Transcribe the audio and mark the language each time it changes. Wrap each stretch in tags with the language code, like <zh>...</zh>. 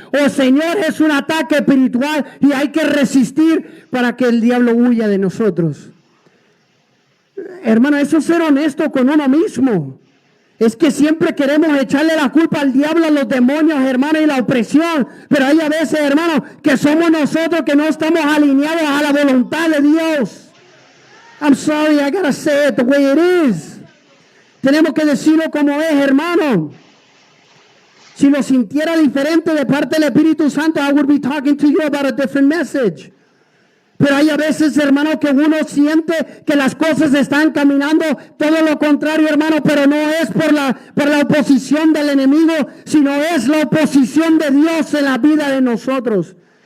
<es>O Señor, es un ataque espiritual y hay que resistir para que el diablo huya de nosotros. Hermano, eso es ser honesto con uno mismo. Es que siempre queremos echarle la culpa al diablo, a los demonios, hermano, y la opresión. Pero hay a veces, hermano, que somos nosotros que no estamos alineados a la voluntad de Dios.</es> <en>I'm sorry, I gotta say it the way it is.</en> <es>Tenemos que decirlo como es, hermano. Si lo sintiera diferente de parte del Espíritu Santo,</es> <en>I would be talking to you about a different message.</en> <es>Pero hay a veces, hermano, que uno siente que las cosas están caminando todo lo contrario, hermano, pero no es por la oposición del enemigo, sino es la oposición de Dios en la vida de nosotros.</es>